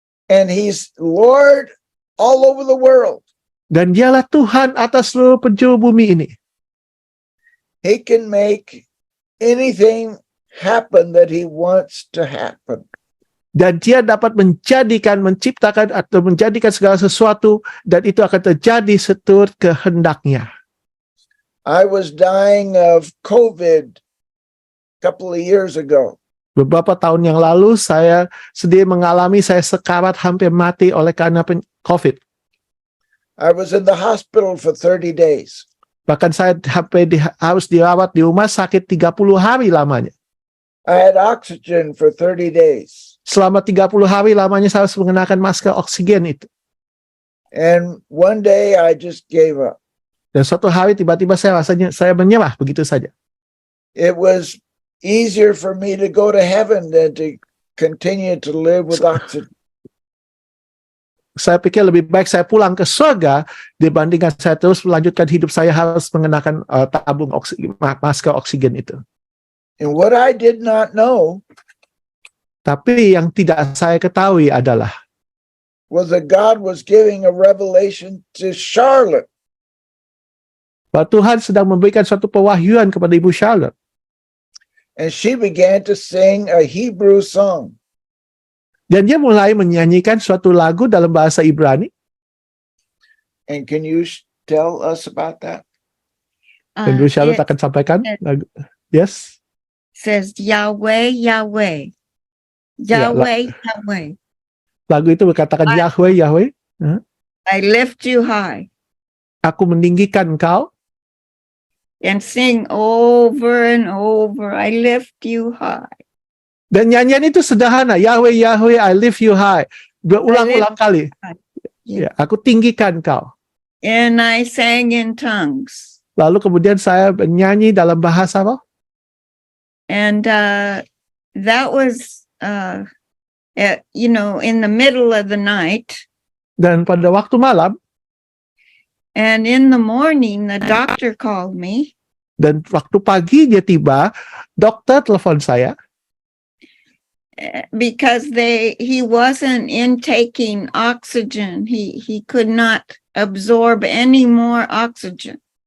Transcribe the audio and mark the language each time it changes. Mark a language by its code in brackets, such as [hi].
[en] And he's Lord all over the world. [id] Dan dialah Tuhan atas seluruh penjuru bumi ini. [en] He can make anything happen that he wants to happen. [id] Dan dia dapat menciptakan atau menjadikan segala sesuatu, dan itu akan terjadi seturut kehendaknya. [en] I was dying of COVID a couple of years ago. [id] Beberapa tahun yang lalu saya sendiri mengalami, saya sekarat hampir mati oleh karena COVID. [en] I was in the hospital for 30 days. [id] Bahkan saya harus dirawat di rumah sakit 30 hari lamanya. [en] I had oxygen for 30 days. [id] Selama 30 hari lamanya saya harus mengenakan masker oksigen itu. [en] And one day I just gave up. [id] Dan suatu hari tiba-tiba saya menyerah begitu saja. [en] It was easier for me to go to heaven than to continue to live with oxygen. [id] Saya pikir lebih baik saya pulang ke surga dibandingkan saya terus melanjutkan hidup saya harus mengenakan tabung masker oksigen itu. [en] And what I did not know [id] Tapi yang tidak saya ketahui adalah [en] was that God was giving a revelation to Charlotte. [id] bahwa Tuhan sedang memberikan suatu pewahyuan kepada Ibu Charlotte. [en] And she began to sing a Hebrew song. [id] Dan dia mulai menyanyikan suatu lagu dalam bahasa Ibrani. [en] And can you tell us about that? [id] Dan Ibu Charlotte [en] It [id] akan sampaikan lagu. [en] Yes. says Yahweh, Yahweh, [id] Ya, [en] Yahweh, Yahweh. [id] Lagu itu berkatakan Yahweh, Yahweh. [en] I lift you high, [id] Aku meninggikan engkau. [en] and sing over and over. I lift you high. [id] Dan nyanyian itu sederhana. [en] Yahweh, Yahweh, I lift you high. [id] Berulang-ulang kali. Ya, aku tinggikan engkau. [en] And I sang in tongues. [id] Lalu kemudian saya menyanyi dalam bahasa apa? [en] And that was, in the middle of the night. [id] Dan pada waktu malam, [en] And in the morning, the doctor called me. [id] dan waktu pagi dia tiba, dokter telepon saya. [en] Because he wasn't intaking oxygen. He could not absorb any more oxygen.